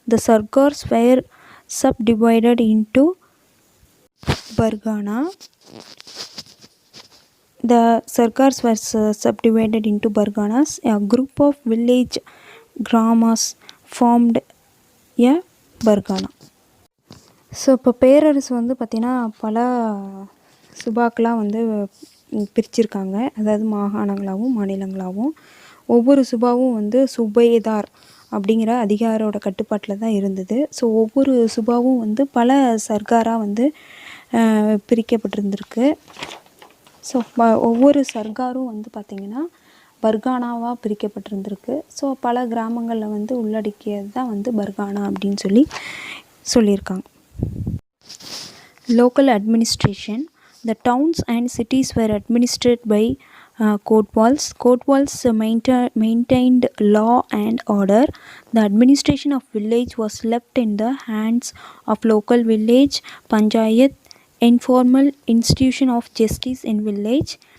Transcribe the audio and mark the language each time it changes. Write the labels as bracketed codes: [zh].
[en] The Sargars were subdivided into Bargana. The Sargars were subdivided into Barganas. A group of village gramas formed a Bargana. [ta] So இப்போ பேரரசு வந்து பார்த்திங்கன்னா பல சுபாக்களாக வந்து பிரிச்சிருக்காங்க, அதாவது மாகாணங்களாகவும் மாநிலங்களாகவும். ஒவ்வொரு சுபாவும் வந்து சுபேதார் அப்படிங்கிற அதிகாரோட கட்டுப்பாட்டில் தான் இருந்தது. ஸோ ஒவ்வொரு சுபாவும் வந்து பல சர்க்காராக வந்து பிரிக்கப்பட்டிருந்திருக்கு. ஸோ ஒவ்வொரு சர்க்காரும் வந்து பார்த்திங்கன்னா பர்கானாவாக பிரிக்கப்பட்டிருந்திருக்கு. ஸோ பல கிராமங்களில் வந்து உள்ளடக்கியது தான் வந்து பர்கானா அப்படின்னு சொல்லியிருக்காங்க. [en] Local administration. The towns and cities were administered by Kotwals. Kotwals maintained law and order. The administration of village was left in the hands of local village panchayat, informal institution of justice in village.